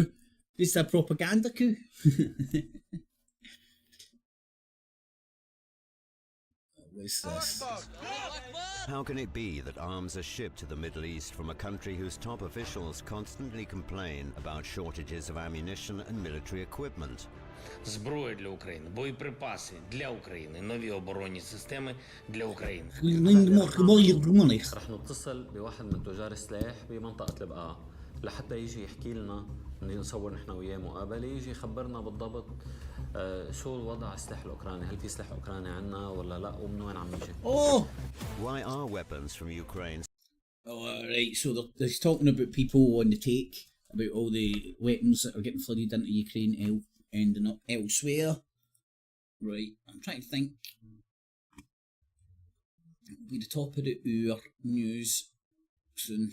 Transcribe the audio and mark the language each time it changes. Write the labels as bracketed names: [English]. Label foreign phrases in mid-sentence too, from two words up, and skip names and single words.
[English] Just a propaganda coup. What's this? How can it be that arms are shipped to the Middle East from a country whose top officials constantly complain about shortages of ammunition and military equipment? [Ukrainian] Зброя для України, боєприпаси для України, нові оборонні системи для України. [Arabic] رح نتصل بواحد من تجار السلاح بمنطقة البقاع لحتى يجي يحكي لنا، نصور نحن وياه مقابلة، يجي يخبرنا بالضبط شو الوضع السلاح الأوكراني، هل في سلاح أوكراني عنا ولا لا، ومن وين عم يجي. [English] Why are weapons from Ukraine? Oh, right, so they're talking about people on the take, about all the weapons that are getting flooded into Ukraine ending up elsewhere. Right, I'm trying to think. It'll be the top of the hour news soon.